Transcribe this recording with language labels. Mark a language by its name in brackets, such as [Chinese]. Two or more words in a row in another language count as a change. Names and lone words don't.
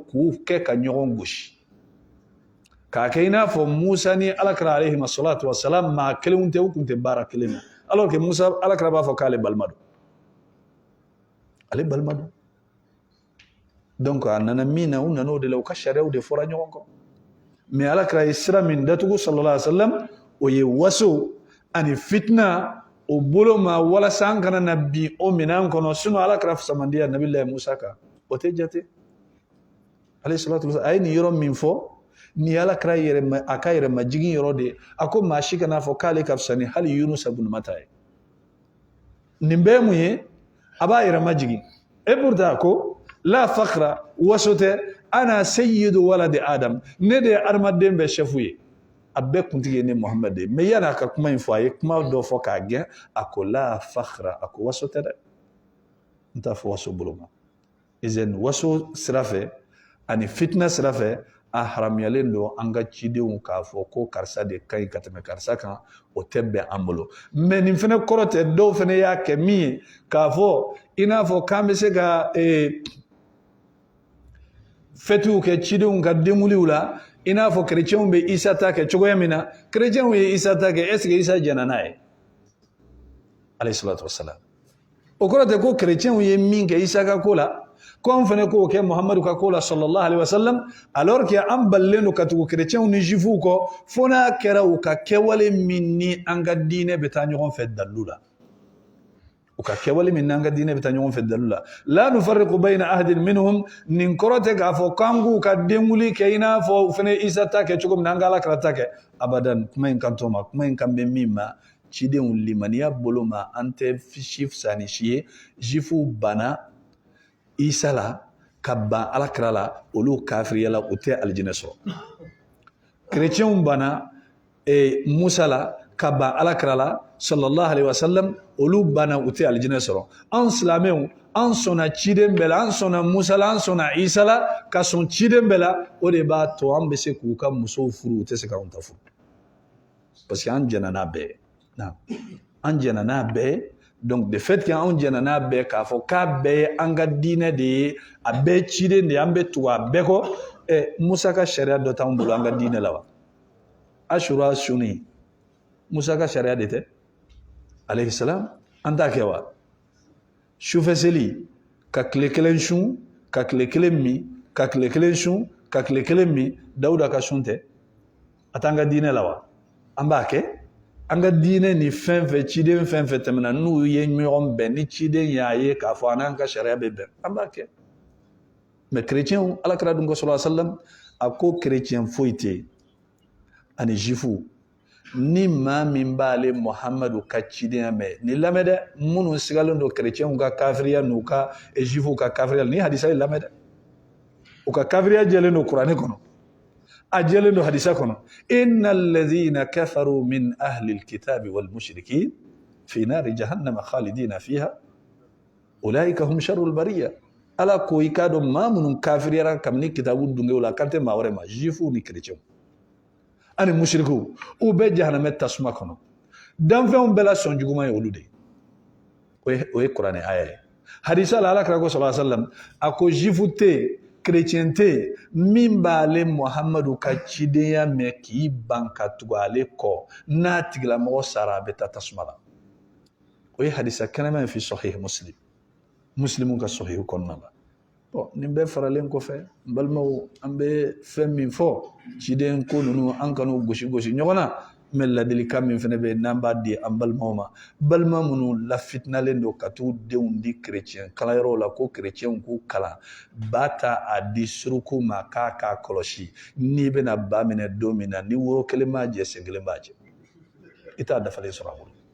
[Bambara] k'u kɛ ka ɲɔgɔn gosi k'a kɛ i n'a fɔ Musa ni alakira [Arabic] عليه الصلاة والسلام [Bambara] maa kelenw tɛ u tun tɛ baara kelen na [French] alors que [Bambara] Musa alakira b'a fɔ k'ale balima don ale balima don donc a nana min na u nana o de la u ka sariyaw de fɔra ɲɔgɔn kɔ mais alakira ye sira min datugu [Arabic] صلى الله عليه وسلم [Bambara] o ye waso ani fitna o bolo ma walasa an kana na bi o minan kɔnɔ sinon alakira fasamandiya nabilahi Musa kan o tɛ jate [Arabic] عليه الصلاة والسلام [Bambara] a ye nin yɔrɔ min fɔ ni alakira a ka yɛrɛ majigin yɔrɔ de a ko maa si kana fɔ k'ale ka fisa ni hali Yunusa ibn Matta ye nin bɛɛ mun ye a b'a yɛrɛ majigin [French] et pourtant [Bambara] ko la fakhra waso tɛ [Arabic] أنا سيد ولد آدم [Bambara] ne de ye adamaden bɛɛ chef ye a bɛɛ kuntigi ye ne Muhammad de mais yan'a ka kuma in fɔ a ye kuma dɔ fɔ k'a gɛn a ko [Arabic] لا فخر [Bambara] a ko waso tɛ dɛ n t'a fɔ waso bolo ma izen waso sira fɛ ani fitna sira fɛ a haramuyalen don an ka cidenw k'a fɔ ko karisa de ka ɲi ka tɛmɛ karisa kan o tɛ bɛn an bolo mais nin fana kɔrɔ tɛ dɔw fana y'a kɛ min ye k'a fɔ i n'a fɔ k'an bɛ se ka fêtiw kɛ cidenw ka denkuliw la i n'a fɔ chrétienw bɛ Isa ta kɛ cogoya min na chrétienw ye Isa ta kɛ [French] est ce que [Bambara] Isa jɛna n'a ye [Arabic] عليه الصلاة والسلام [Bambara] o kɔrɔ tɛ ko chrétienw ye min kɛ Isa ka ko la ko an fana k'o kɛ Muhammadu ka ko la [Arabic] صلى الله عليه وسلم [French] alors que [Bambara] an balilen don ka tugu chrétienw ni juifs kɔ fo n'a kɛra u ka kɛwale min ni an ka diinɛ bɛ taa ɲɔgɔn fɛ dalilu la u ka kɛwale min ni an ka diinɛ bɛ taa ɲɔgɔn fɛ dalilu la [Arabic] لا نفرق بين أحد منهم [Bambara] nin kɔrɔ tɛ k'a fɔ k'an k'u ka denkuli kɛ i n'a fɔ u fana Isa ta kɛ cogo min na an ka Alakira ta kɛ abadan kuma in kan t'o ma kuma in kan bɛ min ma cidenw limaniya bolo ma an tɛ si fisa ni si ye juifs banna Isa la ka ban Alakira la olu kafiriya la u tɛ alijinɛ sɔrɔ chrétienw banna Musa la ka ban Alakira la [Arabic] صلى الله عليه وسلم [Bambara] olu banna u tɛ alijinɛ sɔrɔ an silamɛw an sɔnna ciden bɛɛ la an sɔnna Musa la an sɔnna Isa la ka sɔn ciden bɛɛ la o de b'a to an bɛ se k'u ka musow furu u tɛ se k'anw ta furu [French] parce que [Bambara] an jɛna n'a bɛɛ ye an jɛna n'a bɛɛ ye [French] donc de fait que [Bambara] anw jɛna n'a bɛɛ k'a fɔ k'a bɛɛ ye an ka diinɛ de ye a bɛɛ ciden de ye an bɛ tugu a bɛɛ kɔ Musa ka sariya dɔ t'anw bolo an ka diinɛ la wa Ashura suni Musa ka sariya de tɛ [Arabic] عليه السلام [Bambara] an t'a kɛ wa sufɛ seli ka tile kelen sun ka tile kelen min ka tile kelen sun ka tile kelen min Dawuda ka sun tɛ a t'an ka diinɛ la wa an b'a kɛ an ka diinɛ ni fɛn fɛn ciden fɛn fɛn tɛmɛna n'u ye ɲɔgɔn bɛn ni ciden y'a ye k'a fɔ an n'an ka sariya bɛ bɛn an b'a kɛ mais chrétienw Alakira dun ko [Arabic] صلى الله عليه وسلم [Bambara] a ko chrétien foyi tɛ yen ani juifs ni maa min b'ale Muhammadu ka cidenya mɛn ni lamɛn dɛ minnu sigalen don chrétienw ka kafiriya n'u ka juifs ka kafiriya ni hadisa ye lamɛn dɛ u ka kafiriya jɛlen don kuranɛ kɔnɔ a jɛlen don hadisa kɔnɔ [Arabic] إن الذين كفروا من أهل الكتاب والمشركين في نار جهنم خالدين فيها أولئك هم شر البرية [Bambara] ala ko i k'a dɔn maa minnu kafiriyara kabini kitabu dungew la kan tɛ maa wɛrɛ ma juifs ni chrétienw ani mushrikiw u bɛ jahanamɛ tasuma kɔnɔ danfɛnw bɛɛ la sɔn juguman ye olu de o ye kuranɛ aya ye hadisa la Alakira ko [Arabic] صلى الله عليه وسلم [Bambara] a ko juif tɛ chrétien tɛ min b'ale Muhammadu ka cidenya mɛn k'i ban ka tugu ale kɔ n'a tigilamɔgɔ sara a bɛ taa tasuma la o ye hadisa kɛnɛma ye [Arabic] في صحيح مسلم [Bambara] ka sahih kɔnɔna la bon nin bɛɛ faralen kɔfɛ n balimaw an bɛ fɛn min fɔ ciden ko ninnu an kan'u gosi gosi ɲɔgɔn na mais ladilikan min fana bɛ yen n'an b'a di an balimaw ma balima minnu lafitinalen don ka t'u denw di chrétien kalanyɔrɔw la ko chrétienw k'u kalan ba ta a di suruku ma k'a k'a kɔlɔsi n'i bɛna ba minɛ don min na ni woro kelen b'a jɛ sen kelen b'a jɛ i t'a dafalen sɔrɔ a bolo